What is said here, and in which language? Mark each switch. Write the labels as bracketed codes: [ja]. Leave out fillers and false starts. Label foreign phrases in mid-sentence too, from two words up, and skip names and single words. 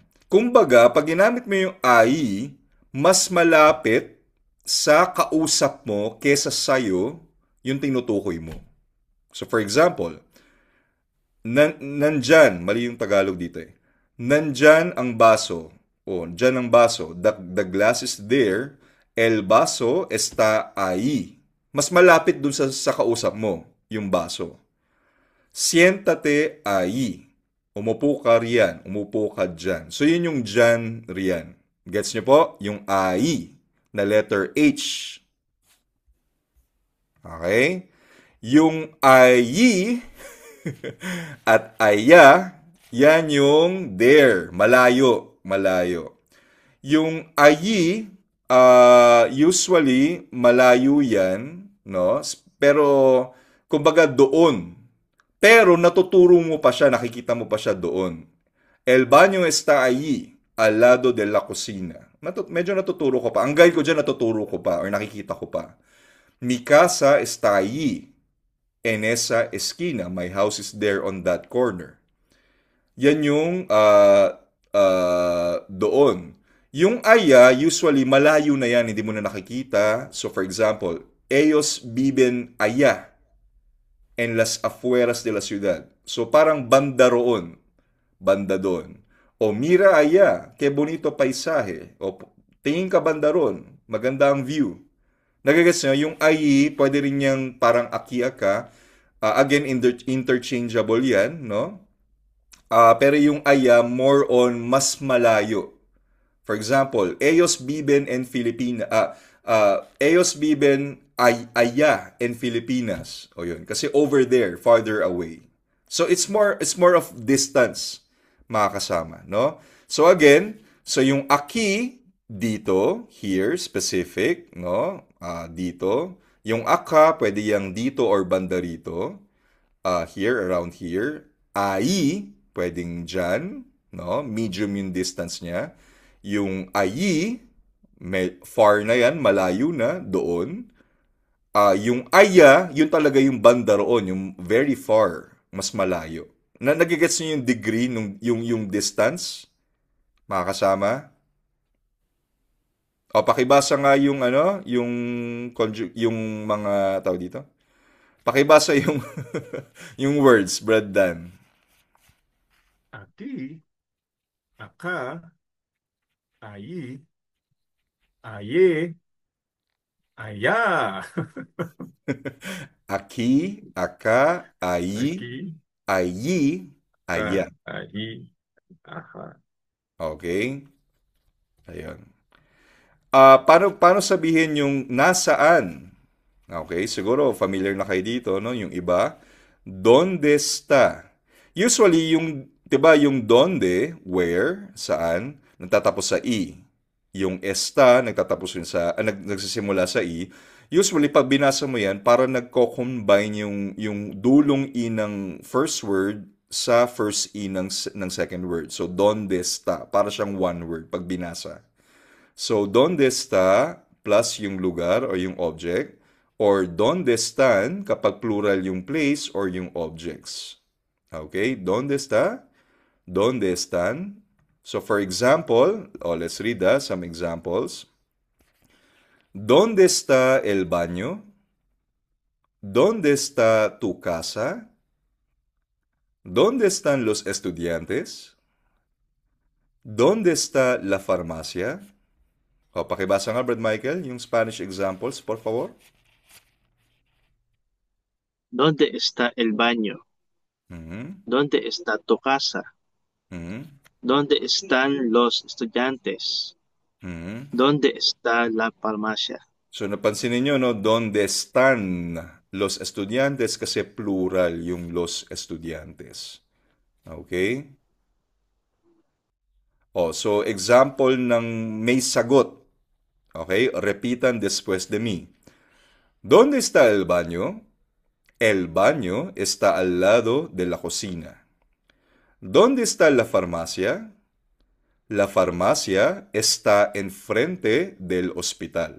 [tl] Kumbaga, pag ginamit mo yung ai, mas malapit sa kausap mo kesa sa'yo yung tinutukoy mo. So [en] for example, [tl] nandyan, mali yung Tagalog dito eh. Nandyan ang baso. O, dyan ang baso. [en] The glass is there. [es] El baso está ahí. [tl] Mas malapit dun sa kausap mo, yung baso. [es] Siéntate ahí. [tl] Umupo ka riyan. Umupo ka dyan. So, yun yung dyan riyan. Gets nyo po? Yung ahí na letter H. Okay? Yung ahí at aya, yan yung there. Malayo. Malayo. Yung ayi, usually, malayo yan, no? Pero, kumbaga doon. Pero natuturo mo pa siya, nakikita mo pa siya doon. [es] El baño está allí, al lado de la cocina. [tl] Medyo natuturo ko pa. Ang guide ko dyan, natuturo ko pa, or nakikita ko pa. [es] Mi casa está allí, en esa esquina. [en] My house is there on that corner. [tl] Yan yung doon. Yung aya, usually, malayo na yan, hindi mo na nakikita. [en] So, for example, [es] ellos viven allá en las afueras de la ciudad. [tl] So, parang banda roon. Banda doon. [es] O, mira allá, que bonito paisaje. [tl] O, tingin ka banda roon. Maganda ang view. Nagagets nyo, yung ayi, pwede rin niyang parang aki-aka. Again, interchangeable yan, no? Pero yung aya, [en] more on [tl] mas malayo. [en] For example, [es] ellos viven en Filipinas. Ellos viven allá en Filipinas. [tl] O yun. [en] Kasi over there, farther away. So it's more of distance, [tl] mga kasama, no? So again, so yung aki dito, [en] here, specific, [tl] no? Dito. Yung aka, pwede yung dito or banda rito. [en] Here, around here. [tl] Ai, pwedeng dyan, no? Medium yung distance niya. Yung ayi, far na yan, malayo na, doon. Yung aya, yun talaga yung banda roon, yung [en] very far, [tl] mas malayo. Nagigets niyo yung degree, yung distance, mga kasama? O, pakibasa nga yung, yung mga tao dito. Pakibasa yung, yung words, Brad Dan. [es] Aquí, acá, ahí, allí, allá. Aquí, acá, ahí, Aquí, allí, allá. allí, ajá. [tl] Okay? Ayun. Paano sabihin yung nasaan? Okay, siguro familiar na kayo dito, no? Yung iba, [es] donde está? [tl] Usually, yung, 'di ba, yung donde, where, saan, nagtatapos sa i. Yung está, nagtatapos yun sa, nagsisimula sa i. Usually, pag binasa mo yan, para nagko-combine yung dulong i ng [en] first word [tl] sa first i ng [en] second word. [tl] So, [es] donde está? [tl] Para siyang [en] one word [tl] pag binasa. So, [es] donde está [tl] plus yung lugar or yung object, or [es] donde están [tl] kapag plural yung place or yung objects. [es] Okay? Donde está? Donde están? [en] So, for example, let's read some examples. [es] ¿Dónde está el baño? ¿Dónde está tu casa? ¿Dónde están los estudiantes? ¿Dónde está la farmacia? [tl] O, pakibasa nga, Brad Michael, yung [en] Spanish examples, [es] por favor. ¿Dónde está el baño? Mhm. ¿Dónde está tu casa? Mhm. ¿Dónde están los estudiantes? Mhm. ¿Dónde está la farmacia? [tl] So, napansin niyo, no? [es] ¿Dónde están los estudiantes? [tl] Kasi plural yung [es] los estudiantes. [tl] Okay? So, example ng may sagot. Okay? [es] Repitan después de mí. ¿Dónde está el baño? El baño está al lado de la cocina. ¿Dónde está la farmacia? La farmacia está enfrente del hospital.